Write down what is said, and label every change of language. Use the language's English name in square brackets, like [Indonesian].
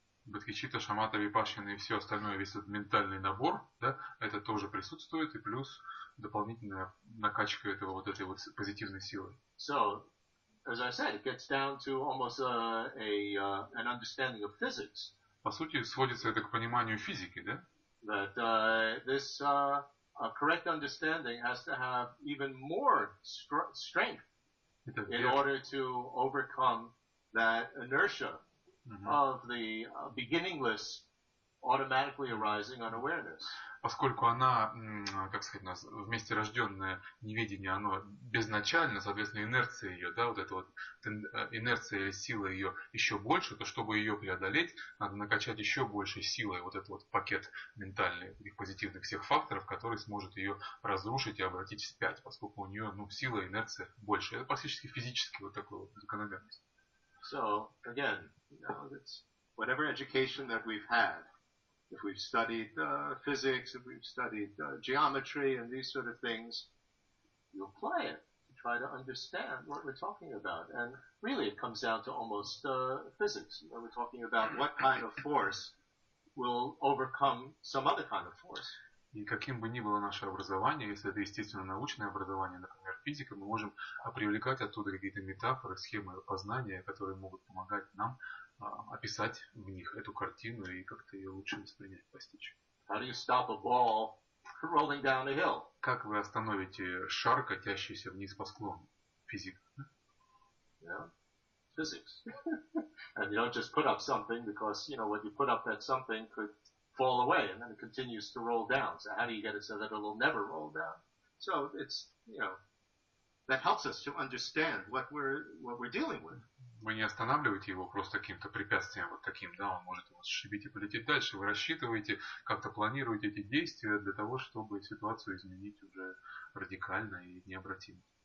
[Russian] Бодхичитта, шамата, випашшана и все остальное, весь этот ментальный набор, да, это тоже присутствует, и плюс дополнительная накачка этой вот позитивной силы. [English] So, as I said, it gets down to almost an understanding of physics. [Russian] По сути, сводится это к пониманию физики, да? [English] that this correct understanding has to have even more strength in order to overcome that inertia of the beginningless automatically arising unawareness. [Russian] Поскольку она, как сказать, вместе рожденное неведение, оно безначально, соответственно, инерция ее, да, вот эта вот инерция или сила ее еще больше, то чтобы ее преодолеть, надо накачать еще большей силой вот этот вот пакет ментальный, этих позитивных всех факторов, который сможет ее разрушить и обратить вспять, поскольку у нее, сила, инерция больше. Это практически физически вот такой вот закономерность. [English] So, again, it's whatever education that we've had, if we've studied physics, if we've studied geometry and these sort of things, you apply it to try to understand what we're talking about. And really it comes down to almost physics. We're talking about what kind of force will overcome some other kind of force. [Russian] И каким бы ни было наше образование, если это естественно научное образование, например, физика, мы можем привлекать оттуда какие-то метафоры, схемы познания, которые могут помогать нам описать в них эту картину и как-то ее лучше воспринять, постичь. [English] How do you stop a ball rolling down a hill? [Russian] Как вы остановите шар, катящийся вниз по склону? Физика. [English] Yeah, physics. And you don't just put up something because, what you put up that something could fall away and then it continues to roll down. So how do you get it so that it'll never roll down? So it's, that helps us to understand what we're dealing with. [Russian] Вы не останавливаете его просто каким-то препятствием вот таким, да, он может его сшибить и полететь дальше. Вы рассчитываете, как-то планируете эти действия для того, чтобы ситуацию изменить уже радикально и необратимо.